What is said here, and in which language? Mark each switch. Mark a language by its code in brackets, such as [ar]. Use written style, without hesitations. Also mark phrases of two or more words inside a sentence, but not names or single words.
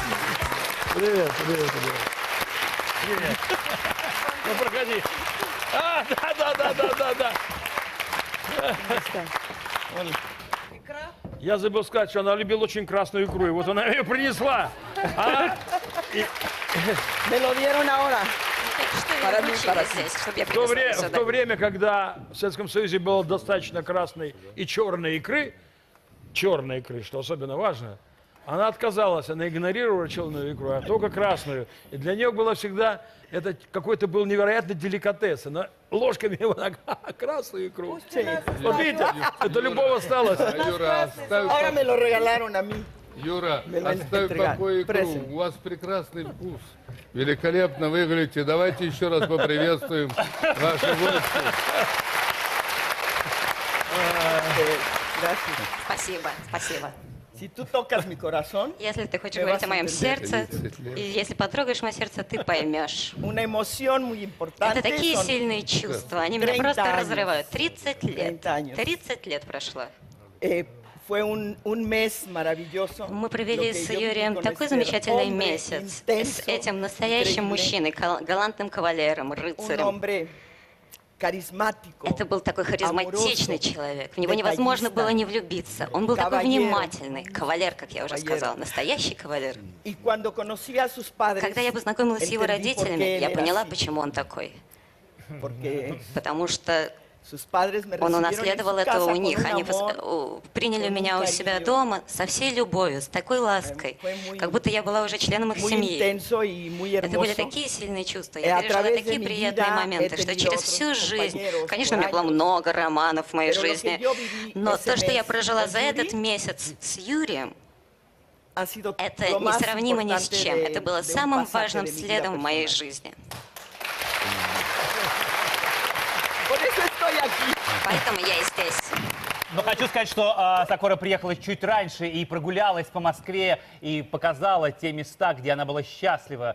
[ru] Привет, привет, привет. Привет. Ну, проходи. [es] gusta. [ru] Я забыл сказать, что она любила очень красную икру, и вот она ее принесла. Она- [es] Me lo dieron ahora. [ru] Что [es] Para [ru] вы [es] mí, [ru] учили [es] para [ru] здесь, чтобы я В то, принесла в то время, когда в Советском Союзе было достаточно красной и черной икры, что особенно важно, она отказалась, она игнорировала черную икру, а только красную. И для нее было всегда, это какой-то был невероятный деликатес. Она ложками вот так, красную икру. Вот видите, это любого осталось. Юра, оставь, [es] Ahora me lo regalaron a mí. [ru] Юра, [es] Me lo [ru] оставь в [es] entregaron. [ru] покое икру. [en] Present. [ru] У вас прекрасный вкус. Великолепно выглядите. Давайте еще раз поприветствуем вашу гостью. [es] Gracias. [ru] Спасибо, спасибо. [es] Si tú tocas mi corazón, [ru] Если ты хочешь [es] Me [ru] говорить [es] vas [ru] о моем [es] a [ru] сердце, 30 лет. и если потрогаешь мое сердце, ты поймешь. [es] una emoción muy importante. [ru] Это такие [es] son [ru] сильные чувства, они меня [es] 30 [ru] просто [es] años. [ru] разрывают. 30 лет. [es] 30 años. [ru] 30 лет прошло. [es] Fue un mes maravilloso. [ru] Мы провели [es] Lo que [ru] с [es] yo viví [ru] Юрием [es] con [ru] такой [es] este [ru] замечательный [es] hombre [ru] месяц [es] intenso, [ru] с этим настоящим [es] increíble, [ru] мужчиной, галантным кавалером, [es] un [ru] рыцарем. [es] hombre carismático. [ru] Это был такой харизматичный [es] amoroso, [ru] человек. В него невозможно [es] detallista, [ru] было не влюбиться. Он был такой [es] caballero, [ru] внимательный. Кавалер, как я уже [es] caballero. [ru] сказала. Настоящий кавалер. [es] Y cuando conocí a sus padres, [ru] Когда я познакомилась с его [es] entendí por [ru] родителями, [es] qué él [ru] я [es] era [ru] поняла, [es] así. [ru] почему он такой. [es] Porque [ru] Потому что [es] sus padres me [ru] он [es] recibieron en [ru] унаследовал [es] su [ru] это [es] casa [ru] у [es] con [ru] них. [es] un [ru] Они [es] amor, [ru] приняли [es] con un [ru] меня у себя [es] cariño. [ru] дома со всей любовью, с такой лаской, [es] Fue muy- [ru] как будто я была уже членом их [es] muy [ru] семьи. [es] intenso y muy [ru] Это были [es] hermoso. [ru] такие сильные чувства. [es] a [ru] Я пережила [es] través de [ru] такие [es] mi [ru] приятные [es] vida [ru] моменты, [es] he [ru] что [es] tenido [ru] через [es] otros [ru] всю жизнь, [es] compañeros [ru] конечно, у [es] por [ru] меня было [es] años. [ru] много романов в моей [es] Pero lo que [ru] жизни, [es] yo viví [ru] но [es] ese [ru] то, что я [es] mes [ru] прожила [es] con [ru] за этот [es] Yuri, [ru] месяц с Юрием, [es] ha sido [ru] это [es] lo más [ru] несравнимо ни с [es] importante [ru] чем. [es] de- [ru] Это было [es] de un [ru] самым [es] pasaje [ru] важным [es] de mi vida [ru] следом в моей [es] personal. [ru] жизни. [es] Por eso estoy aquí. [ru] Поэтому я и здесь. Но хочу сказать, что Сакура приехала чуть раньше и прогулялась по Москве и показала те места, где она была счастлива.